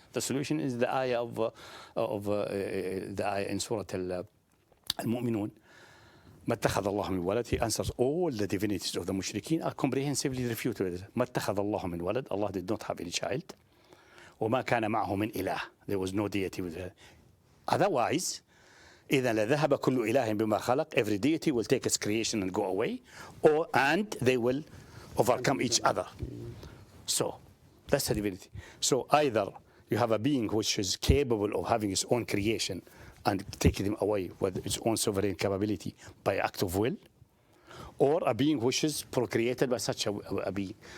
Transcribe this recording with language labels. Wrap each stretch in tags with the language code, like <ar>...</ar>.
<en>The solution is the ayah the ayah in Surah Al-Mu'minun.</en> <ar>ما اتخذ الله من ولد.</ar> <en>He answers all the divinities of the mushrikeen are comprehensively refuted.</en> <ar>ما اتخذ الله من ولد.</ar> <en>Allah did not have any child.</en> <ar>وما كان معه من إله.</ar> <en>There was no deity with her. Otherwise,</en> <ar>إذا لذهب كل إله بما خلق.</ar> <en>Every deity will take its creation and go away, and they will overcome each other. So that's the divinity. So either you have a being which is capable of having its own creation and taking them away with its own sovereign capability by act of will, or a being which is procreated by such a being.</en>